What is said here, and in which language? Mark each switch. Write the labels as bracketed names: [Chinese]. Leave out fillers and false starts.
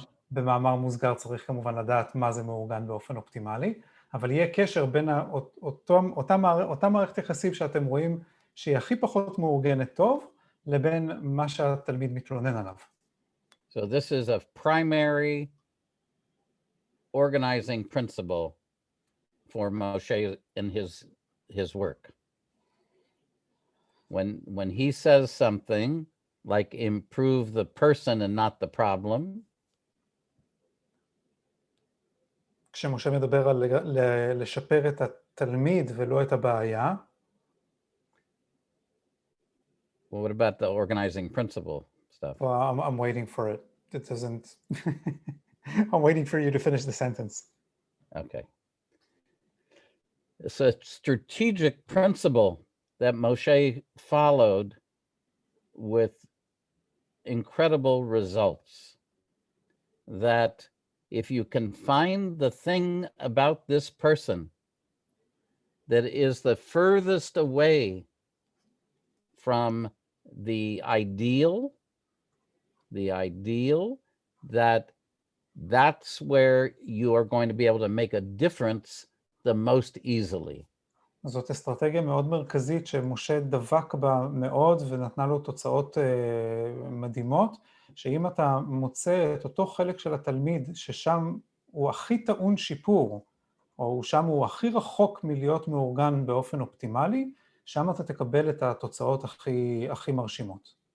[Hebrew] במאמר מוסגר צריך כמובן לדעת מה זה מאורגן באופן אופטימלי, אבל יהיה קשר בין אותה מערכת יחסים שאתם רואים שהיא הכי פחות מאורגנת טוב, לבין מה שהתלמיד מתלונן עליו. [English] So this is a primary organizing principle for Moshe in his work. When he says something like improve the person and not the problem, [Hebrew] כשמשה מדבר על לשפר את התלמיד ולא את הבעיה, [English] well, what about the organizing principle stuff? Well, I'm waiting for it. It doesn't... I'm waiting for you to finish the sentence. Okay. It's a strategic principle that Moshe followed with incredible results. That if you can find the thing about this person that is the furthest away from the ideal, that's where you are going to be able to make a difference the most easily. [Hebrew] זאת אסטרטגיה מאוד מרכזית שמשה דבק בה מאוד ונתנה לו תוצאות מדהימות, שאם אתה מוצא את אותו חלק של התלמיד ששם הוא הכי טעון שיפור, או שם הוא הכי רחוק מלהיות מאורגן באופן אופטימלי, שם אתה תקבל את התוצאות הכי מרשימות.